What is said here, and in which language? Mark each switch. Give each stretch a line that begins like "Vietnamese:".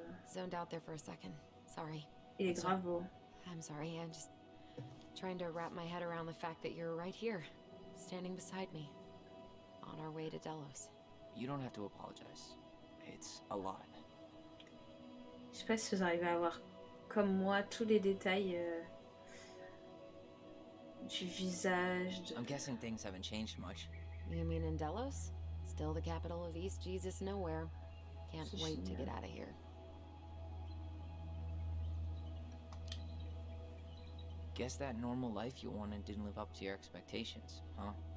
English: Zoned out there for a second. Sorry.
French: Il est grave beau.
English: I'm sorry. I'm just trying to wrap my head around the fact that you're right here, standing beside me, on our way to Delos. You don't have to apologize. It's a lot.
French: Je sais pas si vous arrivez à voir, comme moi, tous les détails du visage.
English: I'm guessing things haven't changed much. You mean in Delos? Still the capital of East Jesus nowhere. Can't wait to get out of here. Guess that normal life you wanted didn't live up to your expectations, huh?